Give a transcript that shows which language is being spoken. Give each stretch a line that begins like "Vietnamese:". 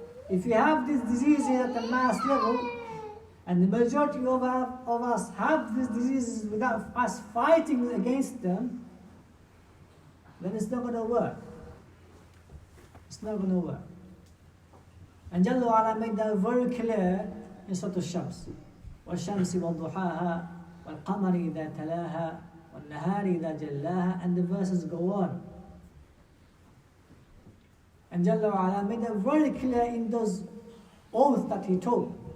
English: If you have these diseases at the mass level, and the majority of us have these diseases without us fighting against them, then it's not going to work. It's not going to work. And Jalla wa Ala made that very clear in Surah Al-Shams.
Arabic: وَالشَّمْسِ وَالضُّحَاهَا وَالْقَمَرِ إِذَا تَلَاهَا وَالنَّهَارِ إِذَا جَلَّاهَا,
English: and the verses go on. And Jalla wa Ala made that very clear in those oaths that He took.